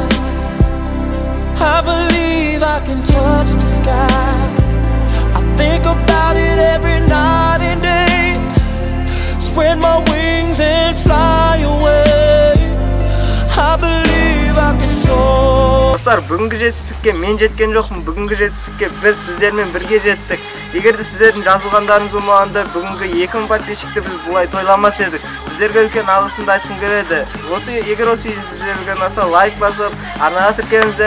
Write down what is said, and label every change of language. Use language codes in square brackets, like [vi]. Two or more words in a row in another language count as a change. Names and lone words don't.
[en] I believe I can touch the sky. I think about it every night and day. Spread my wings and fly away. I believe I can soar. [kk] Достар, бүгінгі жетістікке мен жеткен жоқпын. Бүгінгі жетістікке біз сіздермен бірге жеттік. Егерде сіздердің жазылғандарыңыз болмағанда бүгінгі 2000 подписчикті біз бұлай тойламас едік. Сіздерге үлкен алғысымды айтқым келеді. Егер осы видео сіздерге үлкен болса, лайк басып, арнаға тіркеліңіздер.